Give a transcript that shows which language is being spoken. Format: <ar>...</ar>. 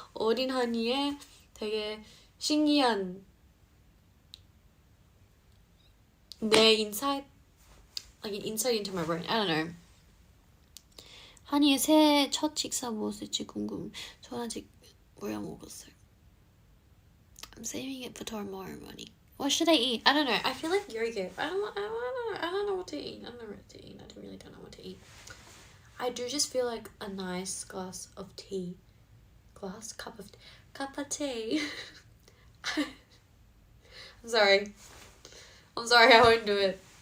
<ko>어린 한이에 되게 신기한 내</ko> <en>insight, like an insight into my brain. I don't know.</en> <ko>한이의 새해 첫 식사 무엇일지 궁금. 전 아직 못 먹었어요.</ko> <en>I'm saving it for tomorrow morning. What should I eat? I don't know. I feel like yogurt. I don't know what to eat. I don't really don't know what to eat. I do just feel like a nice glass of tea. Cup of tea. I'm sorry, I won't do it.</en>